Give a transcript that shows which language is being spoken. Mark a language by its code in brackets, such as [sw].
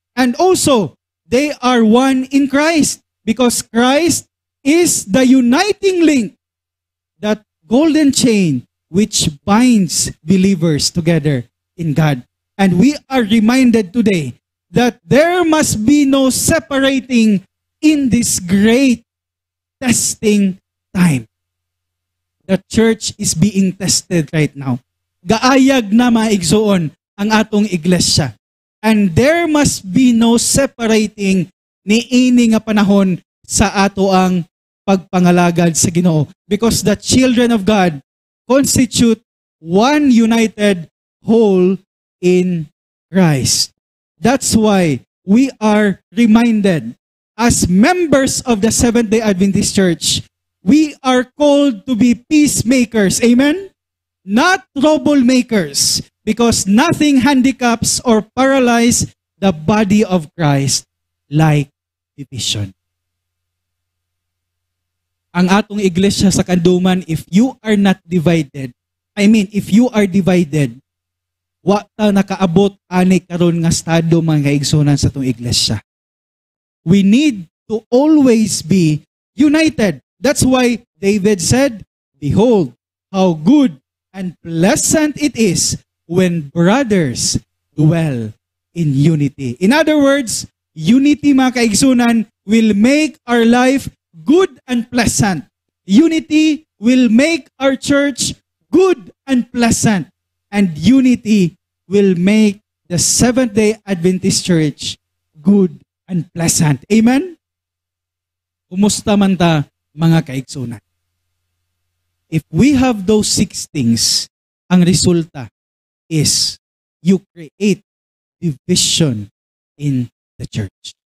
[en] And also, they are one in Christ because Christ is the uniting link, that golden chain which binds believers together in God. And we are reminded today that there must be no separating in this great testing time. The church is being tested right now. [ceb] Gaayag na maigsoon ang atong iglesia. [en] And there must be no separating [ceb] ni ini nga panahon sa ato ang pagpangalagad sa Ginoo. [en] Because the children of God constitute one united whole in Christ. That's why we are reminded as members of the Seventh-day Adventist Church, we are called to be peacemakers. Amen? Not troublemakers, because nothing handicaps or paralyzes the body of Christ like division. [ceb] Ang atong iglesia sa kanduman, [en] if you are not divided, if you are divided, [ceb] wa ta nakaabot ani karon nga estado mga kaigsunan sa atong iglesia. [en] We need to always be united. That's why David said, "Behold, how good and pleasant it is when brothers dwell in unity." In other words, unity [ceb] mga kaigsunan [en] will make our life good and pleasant. Unity will make our church good and pleasant. And unity will make the Seventh-day Adventist Church good and pleasant. Amen? [ceb] Kumusta man ta, mga kaigsunan? [en] If we have those 6 things, [ceb] ang resulta [en] is you create division in the church.